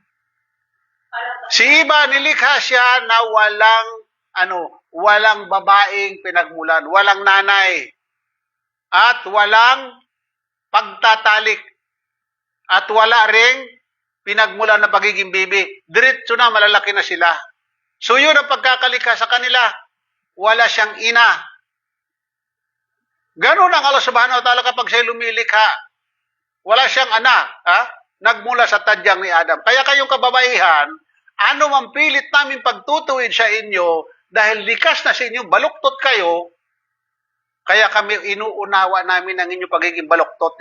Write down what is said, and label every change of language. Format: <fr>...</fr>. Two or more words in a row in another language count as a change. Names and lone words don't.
<tl>Si Iba, nilikha siya na walang babaeng pinagmulan, walang nanay, at walang pagtatalik, at wala ring pinagmulan ng pagiging bibi. Diretso na, malalaki na sila. So yun ang pagkakalikha sa kanila. Wala siyang ina. Ganun ang</tl> <ar>الله سبحانه وتعالى</ar> <tl>kapag siya lumilikha. Wala siyang anak. Ha? Nagmula sa tadyang ni Adam. Kaya kayong kababaihan, ano mang pilit namin pagtutuwid sa inyo, dahil likas na sa inyo, baluktot kayo, kaya kami inuunawa namin ang inyong pagiging baluktot.</tl>